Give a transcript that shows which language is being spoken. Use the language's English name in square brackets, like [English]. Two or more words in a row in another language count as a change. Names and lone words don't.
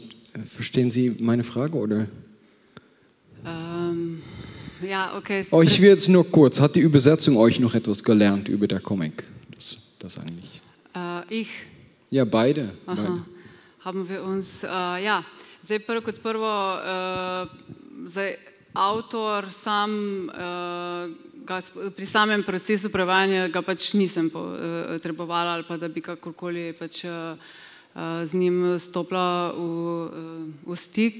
[German] Verstehen Sie meine Frage, oder? Ja, okay. Ich will jetzt nur kurz. Hat die Übersetzung euch noch etwas gelernt über der Comic? Das eigentlich. Ich? Ja, beide. Haben wir uns, ja, [Slovenian] zdaj kot prvo, avtor sam, pri samem procesu prevajanja ga pač nisem potrebovala ali pa da bi kakorkoli pač z njim stopila v stik.